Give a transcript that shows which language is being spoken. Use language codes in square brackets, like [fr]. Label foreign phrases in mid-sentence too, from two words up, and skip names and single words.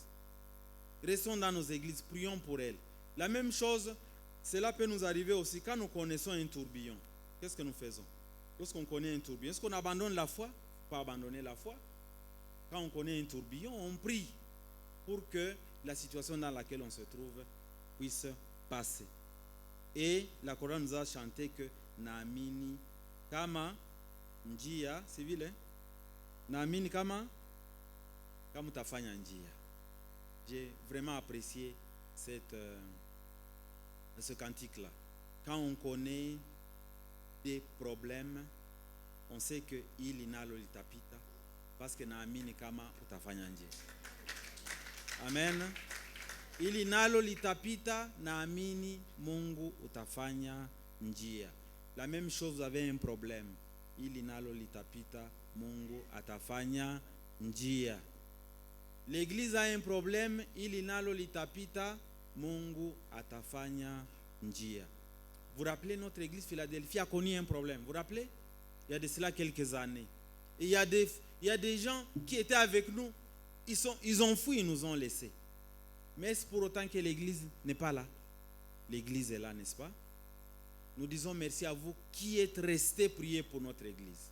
[fr] Restons dans nos églises, prions pour elles. La même chose, cela peut nous arriver aussi quand nous connaissons un tourbillon. Qu'est-ce que nous faisons? Lorsqu'on connaît un tourbillon, est-ce qu'on abandonne la foi? Il ne faut pas abandonner la foi. Quand on connaît un tourbillon, on prie pour que la situation dans laquelle on se trouve puisse passer. Et la Coran nous a chanté que [sw] Naamini kama njia, [fr] c'est vile? [sw] Naamini kama utafanya njia. [fr] J'ai vraiment apprécié ce cantique-là. Quand on connaît des problèmes, on sait que il [sw] inalo litapita [fr] parce que [sw] naamini kama utafanya njia. [fr] Amen. [sw] Ili nalo litapita, naamini Mungu utafanya njia. [fr] La même chose, vous avez un problème. [sw] Ili nalo litapita, Mungu atafanya njia. [fr] L'église a un problème, [sw] ili nalo litapita, Mungu atafanya njia. [fr] Vous rappelez, notre église Philadelphie a connu un problème. Vous vous rappelez? Il y a de cela quelques années. Et il y a des gens qui étaient avec nous. Ils ont fui, ils nous ont laissés. Mais est-ce pour autant que l'église n'est pas là? L'église est là, n'est-ce pas? Nous disons merci à vous qui êtes restés prier pour notre église.